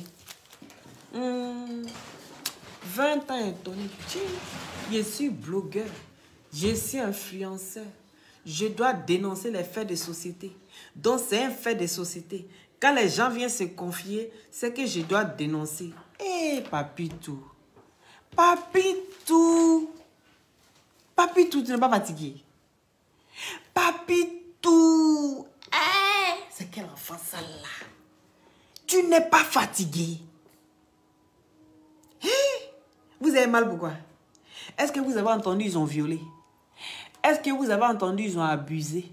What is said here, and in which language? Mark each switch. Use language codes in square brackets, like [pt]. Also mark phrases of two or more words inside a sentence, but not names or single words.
[fr] 20 ans étonné. Je suis blogueur. Je suis influenceur. Je dois dénoncer les faits de société. Donc c'est un fait de société. Quand les gens viennent se confier, c'est que je dois dénoncer. Papitou. Papitou. Papitou, tu n'es pas fatigué. Papitou. C'est quel enfant ça là? Tu n'es pas fatigué. Vous avez mal pourquoi? Est-ce que vous avez entendu ils ont violé? Est-ce que vous avez entendu ils ont abusé?